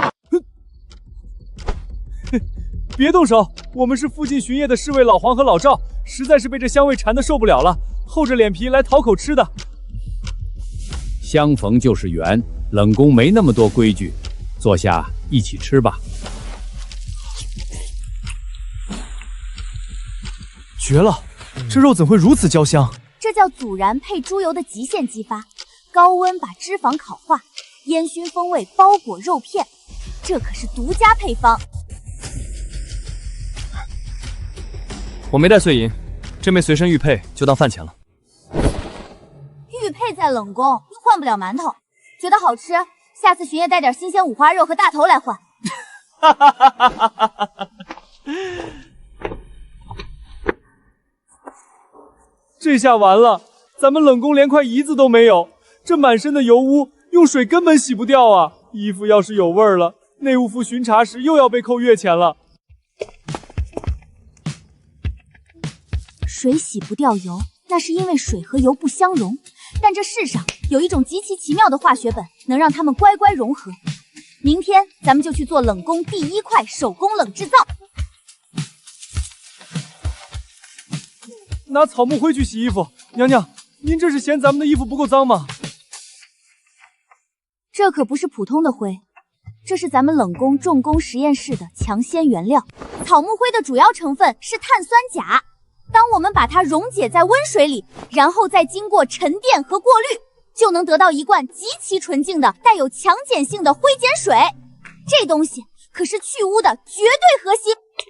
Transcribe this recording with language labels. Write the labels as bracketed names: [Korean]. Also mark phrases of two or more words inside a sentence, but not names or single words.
[Chinese] 別動手，我們是附近巡夜的侍衛老黃和老趙，實在是被這香味饞得受不了了，厚着臉皮來討口吃的。相逢就是緣，冷宮沒那麼多規矩，坐下一起吃吧。絕了，這肉怎會如此焦香？這叫孜然配豬油的極限激發，高溫把脂肪烤化，煙燻風味包裹肉片，這可是獨家配方。我沒帶碎銀，這枚隨身玉佩就當飯錢了。玉佩在冷宮又換不了饅頭，覺得好吃，下次巡夜帶點新鮮五花肉和大頭來換。這下完了，咱們冷宮連塊胰子都沒有，這滿身的油污，用水根本洗不掉啊！衣服要是有味兒了，內務府巡查時又要被扣月錢了。水洗不掉油，那是因為水和油不相容。但這世上有一種極其奇妙的化學本，能讓它們乖乖融合。明天咱們就去做冷宮第1塊手工冷製造。拿草木灰去洗衣服，娘娘，您這是嫌咱們的衣服不夠髒嗎？這可不是普通的灰，這是咱們冷宮重工實驗室的強鮮原料。草木灰的主要成分是碳酸鉀。當我們把它溶解在溫水裡，然後再經過沉澱和過濾，就能得到一罐極其純淨的、帶有強鹼性的灰鹼水。這東西可是去污的絕對核心。